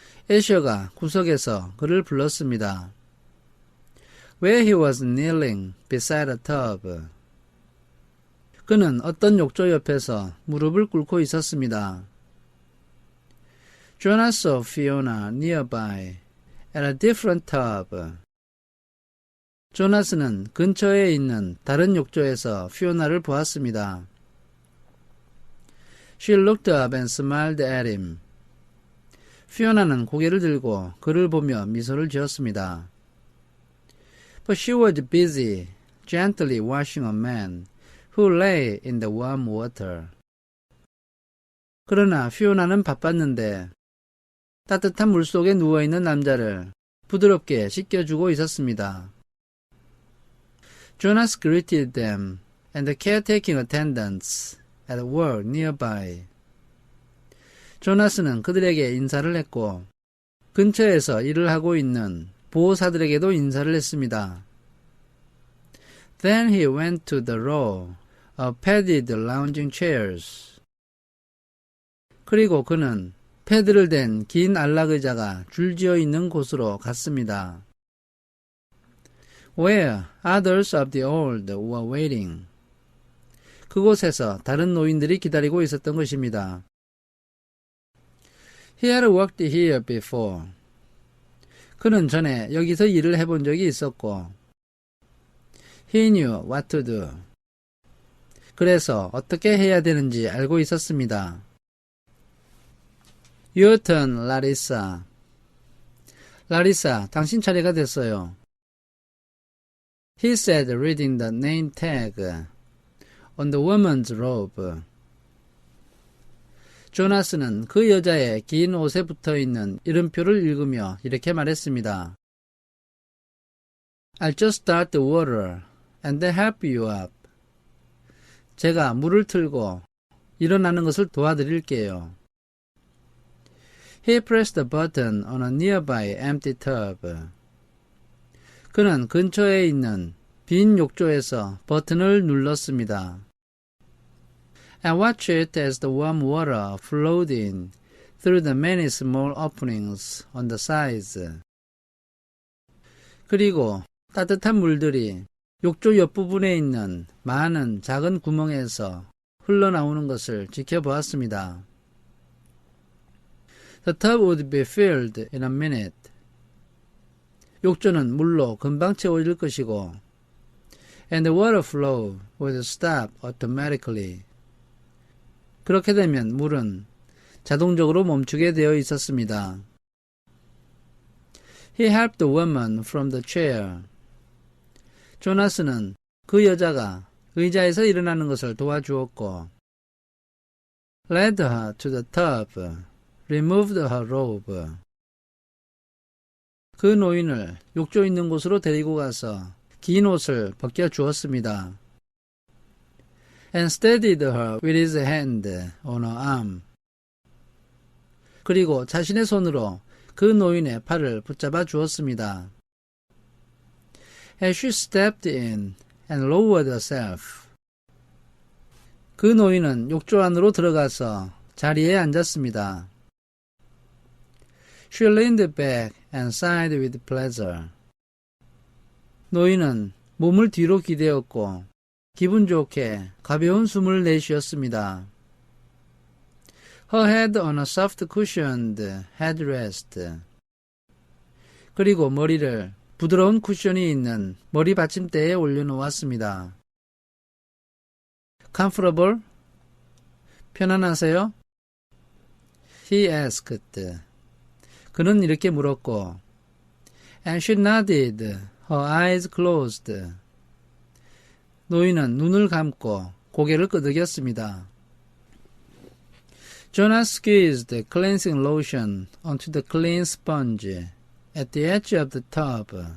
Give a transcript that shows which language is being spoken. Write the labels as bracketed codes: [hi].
[ko] 애셔가 구석에서 그를 불렀습니다. [en] Where he was kneeling beside a tub. [ko] 그는 어떤 욕조 옆에서 무릎을 꿇고 있었습니다. [en] Jonas saw Fiona nearby at a different tub. [ko] 조나스는 근처에 있는 다른 욕조에서 피오나를 보았습니다. [en] She looked up and smiled at him. [ko] 피오나는 고개를 들고 그를 보며 미소를 지었습니다. [en] But she was busy, gently washing a man who lay in the warm water. [ko] 그러나 피오나는 바빴는데 따뜻한 물속에 누워있는 남자를 부드럽게 씻겨주고 있었습니다. [en] Jonas greeted them and the caretaking attendants at work nearby. [ko] 조나스는 그들에게 인사를 했고 근처에서 일을 하고 있는 보호사들에게도 인사를 했습니다. [en] Then he went to the row of padded lounging chairs. [ko] 그리고 그는 패드를 댄 긴 안락의자가 줄지어 있는 곳으로 갔습니다. [en] Where others of the old were waiting. [ko] 그곳에서 다른 노인들이 기다리고 있었던 것입니다. [en] He had worked here before. [ko] 그는 전에 여기서 일을 해본 적이 있었고 [en] He knew what to do. [ko] 그래서 어떻게 해야 되는지 알고 있었습니다. [en] Your turn, Larissa. [ko] 라리사, 당신 차례가 됐어요. [en] He said, reading the name tag on the woman's robe. [ko] 조나스는 그 여자의 긴 옷에 붙어있는 이름표를 읽으며 이렇게 말했습니다. [en] I'll just start the water and then help you up. [ko] 제가 물을 틀고 일어나는 것을 도와드릴게요. [en] He pressed the button on a nearby empty tub. [ko] 그는 근처에 있는 빈 욕조에서 버튼을 눌렀습니다. [en] And watched it as the warm water flowed in through the many small openings on the sides. [ko] 그리고 따뜻한 물들이 욕조 옆부분에 있는 많은 작은 구멍에서 흘러나오는 것을 지켜보았습니다. [en] The tub would be filled in a minute. [ko] 욕조는 물로 금방 채워질 것이고 [en] and the water flow would stop automatically. [ko] 그렇게 되면 물은 자동적으로 멈추게 되어 있었습니다. [en] He helped the woman from the chair. [ko] 조나스는 그 여자가 의자에서 일어나는 것을 도와주었고 [en] led her to the tub, removed her robe. [ko] 그 노인을 욕조 있는 곳으로 데리고 가서 긴 옷을 벗겨주었습니다. [en] And steadied her with his hand on her arm. [ko] 그리고 자신의 손으로 그 노인의 팔을 붙잡아 주었습니다. [en] As she stepped in and lowered herself. [ko] 그 노인은 욕조 안으로 들어가서 자리에 앉았습니다. [en] She leaned back and sighed with pleasure. [ko] 노인은 몸을 뒤로 기대었고 기분 좋게 가벼운 숨을 내쉬었습니다. [en] Her head on a soft cushioned headrest. [ko] 그리고 머리를 부드러운 쿠션이 있는 머리 받침대에 올려놓았습니다. [en] Comfortable? [ko] 편안하세요? [en] He asked. [ko] 그는 이렇게 물었고 [en] And she nodded, her eyes closed. [ko] 노인은 눈을 감고 고개를 끄덕였습니다. [en] Jonas squeezed cleansing lotion onto the clean sponge at the edge of the tub.